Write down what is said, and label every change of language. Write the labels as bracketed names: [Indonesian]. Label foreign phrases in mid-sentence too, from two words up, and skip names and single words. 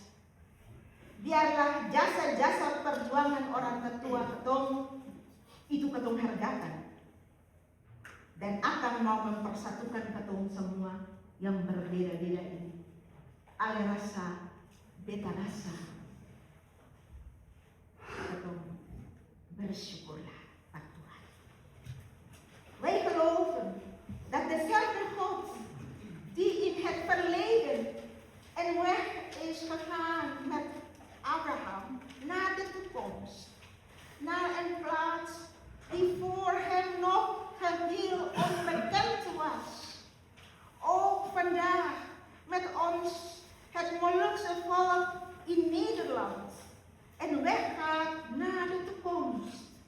[Ambonese Malay] Biarlah jasa-jasa perjuangan orang tetua ketong itu ketong hargakan, dan akan mau mempersatukan ketong semua yang berbeda-beda ini. Ale rasa, beta rasa, ketong bersyukurlah Pak Tuhan. [Dutch] Wij geloven dat dezelfde God die in het verleden en weg is gegaan met Abraham naar de toekomst, naar een plaats die voor hem nog geheel onbekend was, ook vandaag met ons het Molukse volk in Nederland en weggaat naar de toekomst.